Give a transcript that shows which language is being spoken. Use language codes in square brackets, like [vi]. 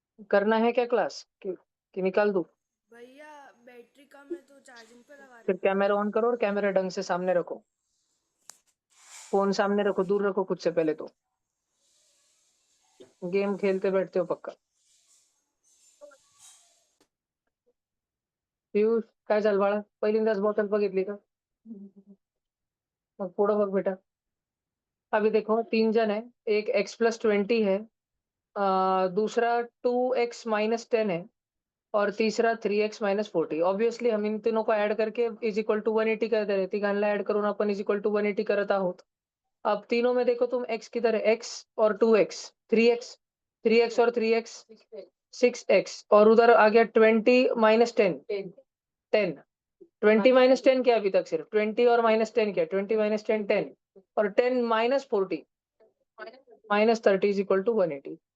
[hi] करना है क्या क्लास कि निकाल दूं? भैया बैटरी अफ्रीका में तो चार्जिंग पे लगा फिर कैमरा ऑन करो और कैमरा ढंग से सामने रखो, फोन सामने रखो, दूर रखो खुद से पहले तो। गेम खेलते बैठते हो पक्का। [mr] पियुष काय चाल बाळा, पहिल्यांदाच बॉटल बघितली का? मग पुढं बघ बेटा। [hi] अभी देखो 3 जन है, एक x+20 है, दूसरा 2x-10 है और तीसरा 3x-40। ऑब्वियसली हम इन तीनों को ऐड करके इज इक्वल टू 180 करते आहे, [mr] तिघांना ऐड करून आपण इज इक्वल टू 180 करत आहोत। [hi] अब तीनों में देखो तुम x किधर है, x और 2x, 3x, 3x और 3x 6x, और उधर आ गया 20-10, 10। 20-10 क्या अभी तक, सिर्फ 20 और -10 क्या, 20-10 10, और 10-40 -30 इज इक्वल टू 180।